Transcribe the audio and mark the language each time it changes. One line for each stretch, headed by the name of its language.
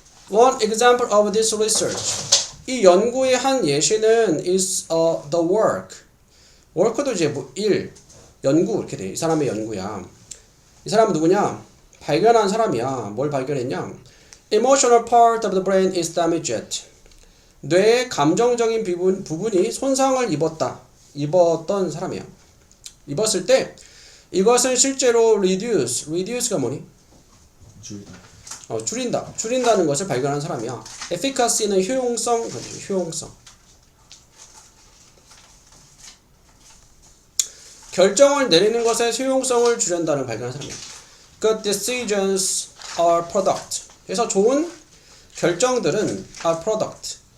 English: One example of this research.
Korean: 이 연구의 한 예시는
English: is the work.
Korean: work도 이제 뭐 일, 연구 이렇게 돼. 이 사람의 연구야. 이 사람은 누구냐? 발견한 사람이야. 뭘 발견했냐?
English: Emotional part of the brain is damaged.
Korean: 뇌의 감정적인 부분이 손상을 입었던 사람이야. 입었을 때 이것은 실제로 reduce가 뭐니? 줄인다는 것을 발견한 사람이야. efficacy는 효용성, 효용성. 결정을 내리는 것의 효용성을 줄인다는 발견한 사람이야.
English: Good decisions are product.
Korean: 그래서 좋은 결정들은
English: are product.